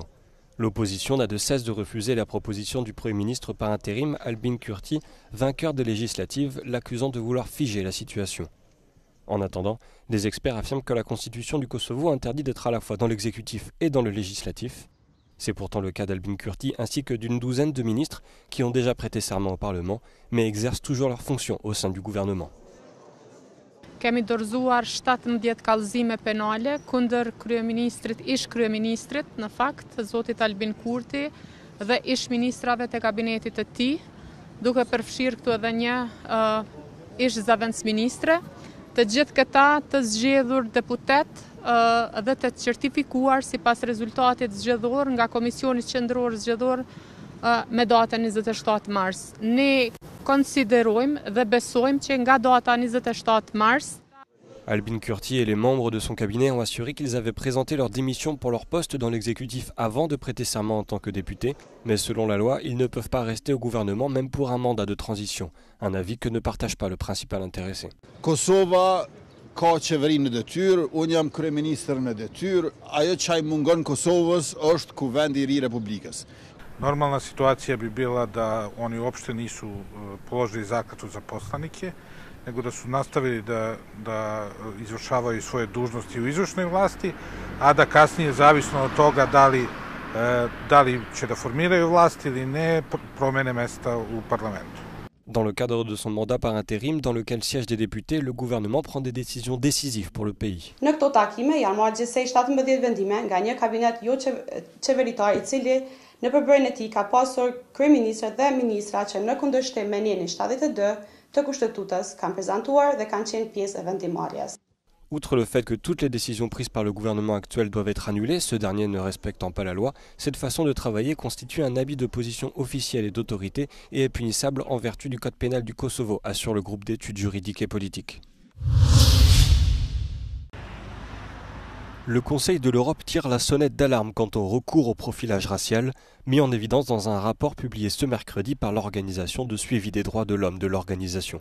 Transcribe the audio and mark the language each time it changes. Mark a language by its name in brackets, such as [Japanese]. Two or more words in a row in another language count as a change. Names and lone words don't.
[French] L'opposition n'a de cesse de refuser la proposition du Premier ministre par intérim, Albin Kurti, vainqueur des législatives, l'accusant de vouloir figer la situation. En attendant, des experts affirment que la constitution du Kosovo interdit d'être à la fois dans l'exécutif et dans le législatif. C'est pourtant le cas d'Albin Kurti ainsi que d'une douzaine de ministres qui ont déjà prêté serment au Parlement, mais exercent toujours leurs fonctions au sein du gouvernement. [Albanian] Kemi dorëzuar 17 kallëzime penale kundër ish kryeministrit në fakt, zotit Albin Kurti dhe ish ministrave të kabinetit të tij, duke përfshirë këtu edhe një ish zëvendësministre, të gjithë këta të zgjedhur deputet dhe të certifikuar sipas rezultatit zgjedhor nga Komisioni Qendror Zgjedhor me datën 27 mars. Ne konsiderojmë dhe besojmë që nga data 27 mars. [French] Albin Kurti et les membres de son cabinet ont assuré qu'ils avaient présenté leur démission pour leur poste dans l'exécutif avant de prêter serment en tant que député, mais selon la loi, ils ne peuvent pas rester au gouvernement même pour un mandat de transition, un avis que ne partage pas le principal intéressé. [Albanian] Kosova ka qeverinë në detyrë, unë jam kryeministër në detyrë, ajo çaj mungon Kosovës është kuvendi I ri Republikës. [Serbian] Normalna situacija bi bila da oni uopšte nisu položili zakletvu za poslanike, nego da su nastavili da izvršavaju svoje dužnosti u izvršnoj vlasti, a da kasnije, zavisno od toga da li će da formiraju vlast ili ne, promene mesta u parlamentu. [French] Dans le cadre de son mandat par intérim, dans lequel siègent des députés, le gouvernement prend des décisions décisives pour le pays. [Albanian] Në këto takime janë marrë gjithsej 17 vendime nga një kabinet jo qeveritar I cili në përbërjen e tij ka pasur kryeministra dhe ministra që në kundërshtim me Nenin 72 të kushtetutës kanë prezantuar dhe kanë qenë pjesë e vendimarrjes. [French] Outre le fait que toutes les décisions prises par le gouvernement actuel doivent être annulées, ce dernier ne respectant pas la loi, cette façon de travailler constitue un abus de position officielle et d'autorité et est punissable en vertu du code pénal du Kosovo, assure le groupe d'études juridiques et politiques. Le Conseil de l'Europe tire la sonnette d'alarme quant au recours au profilage racial, mis en évidence dans un rapport publié ce mercredi par l'Organisation de suivi des droits de l'homme de l'organisation.